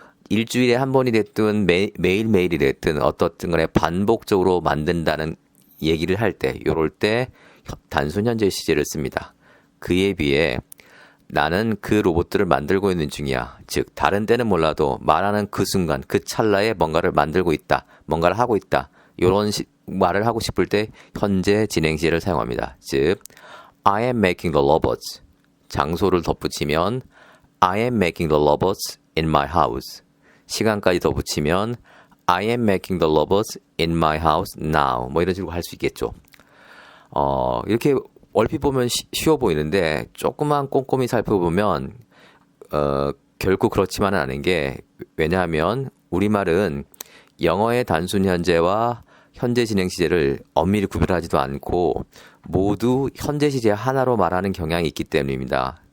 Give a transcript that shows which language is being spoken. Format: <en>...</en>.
<ko>일주일에 한 번이 됐든 매일매일이 됐든 어떻든 간에 반복적으로 만든다는 얘기를 할 때, 요럴 때 단순 현재 시제를 씁니다. 그에 비해 나는 그 로봇들을 만들고 있는 중이야. 즉 다른 때는 몰라도 말하는 그 순간, 그 찰나에 뭔가를 만들고 있다, 뭔가를 하고 있다, 이런 말을 하고 싶을 때 현재 진행 시제를 사용합니다.</ko> <en>즉 I am making the robots. 장소를 덧붙이면 I am making the robots in my house. 시간까지 덧붙이면 I am making the robots in my house now.</en> <ko>이런 식으로 할 수 있겠죠. 이렇게 얼핏 보면 쉬워 보이는데 조금만 꼼꼼히 살펴보면 결코 그렇지만은 않은 게, 왜냐하면 우리말은 영어의 단순 현재와 현재 진행 시제를 엄밀히 구별하지도 않고 모두 현재 시제 하나로 말하는 경향이 있기 때문입니다.</ko>